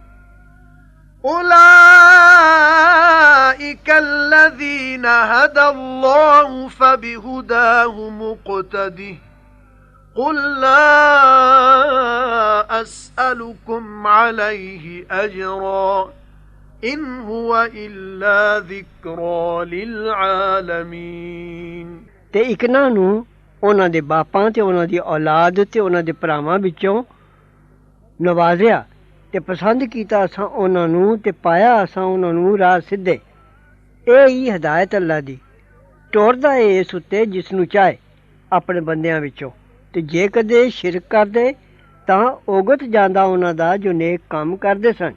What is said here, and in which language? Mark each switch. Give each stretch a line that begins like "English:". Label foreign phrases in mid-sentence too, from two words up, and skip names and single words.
Arabic: أولئك الذين هدى الله فبهداه مقتده قل لا أسألكم عليه أجرا إن هو إلا ذكرى للعالمين
Punjabi: ਤੇ ਇਕਨਾਂ ਨੂੰ ਉਹਨਾਂ ਦੇ ਬਾਪਾਂ ਤੇ ਉਹਨਾਂ ਦੀ ਔਲਾਦ ਤੇ ਉਹਨਾਂ ਦੇ ਭਰਾਵਾਂ ਵਿੱਚੋਂ ਨਵਾਜ਼ਿਆ ਤੇ ਪਸੰਦ ਕੀਤਾ ਅਸਾਂ ਉਹਨਾਂ ਨੂੰ ਤੇ ਪਾਇਆ ਅਸਾਂ ਉਹਨਾਂ ਨੂੰ ਰਾਹ ਸਿੱਧੇ। ਇਹ ਹੀ ਹਦਾਇਤ ਅੱਲਾ ਦੀ ਟੋਰਦਾ ਏ ਇਸ ਉੱਤੇ ਜਿਸ ਨੂੰ ਚਾਹੇ ਆਪਣੇ ਬੰਦਿਆਂ ਵਿੱਚੋਂ, ਤੇ ਜੇ ਕਦੇ ਸ਼ਿਰਕ ਕਰਦੇ ਤਾਂ ਉਗਤ ਜਾਂਦਾ ਉਹਨਾਂ ਦਾ ਜੋ ਨੇਕ ਕੰਮ ਕਰਦੇ ਸਨ।